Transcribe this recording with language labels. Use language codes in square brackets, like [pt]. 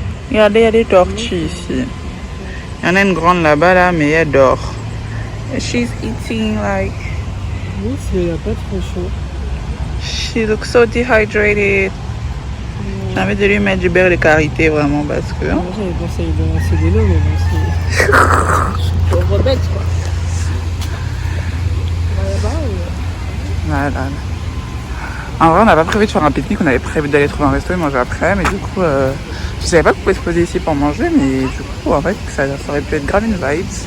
[fr] Regardez, il y a des tortues ici. Il y en a une grande là-bas là, mais elle dort. [en] And she's eating like. [fr] Oui, il n'y a pas trop chaud. [en] She looks so dehydrated. [fr] J'ai envie de lui mettre du beurre de karité vraiment parce que. Moi j'avais pensé lui donner assez d'élo, mais bon, c'est. Pauvre bête quoi. On va là-bas ou. Voilà. En vrai, on n'a pas prévu de faire un pique-nique, on avait prévu d'aller trouver un resto et manger après, mais du coup, je savais pas qu'on pouvait se poser ici pour manger, mais du coup, en fait, ça aurait pu être grave une vibe.